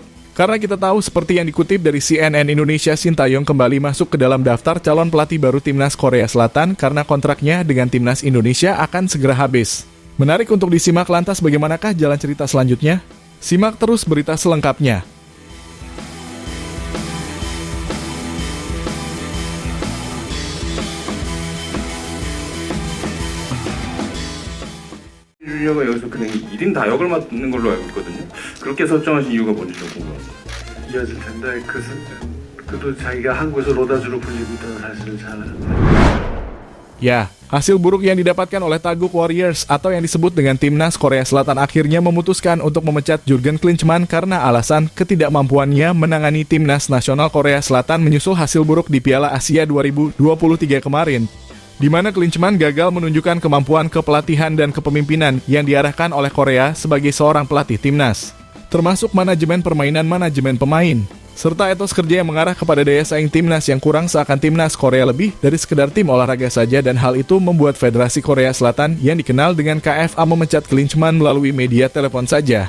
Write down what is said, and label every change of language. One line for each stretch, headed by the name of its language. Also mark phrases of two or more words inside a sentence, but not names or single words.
Indonesian: Karena kita tahu seperti yang dikutip dari CNN Indonesia, Sintayong kembali masuk ke dalam daftar calon pelatih baru Timnas Korea Selatan karena kontraknya dengan Timnas Indonesia akan segera habis. Menarik untuk disimak, lantas bagaimanakah jalan cerita selanjutnya? Simak terus berita selengkapnya.
Korean: 주니어가 여기서 그냥 1인 다역을 맡는 걸로 알고 있거든요. 그렇게 설정하신 이유가 뭔지 좀 궁금합니다. 이어질 텐데 그도 자기가 한국에서 로다주로 불리고 있다는 사실을 잘
Indonesian: Ya, hasil buruk yang didapatkan oleh Taeguk Warriors atau yang disebut dengan Timnas Korea Selatan akhirnya memutuskan untuk memecat Jurgen Klinsmann karena alasan ketidakmampuannya menangani Timnas Nasional Korea Selatan menyusul hasil buruk di Piala Asia 2023 kemarin, di mana Klinsmann gagal menunjukkan kemampuan kepelatihan dan kepemimpinan yang diarahkan oleh Korea sebagai seorang pelatih timnas, termasuk manajemen permainan, manajemen pemain, serta etos kerja yang mengarah kepada daya saing timnas yang kurang seakan timnas Korea lebih dari sekedar tim olahraga saja, dan hal itu membuat Federasi Korea Selatan yang dikenal dengan KFA memecat Klinsmann melalui media telepon saja.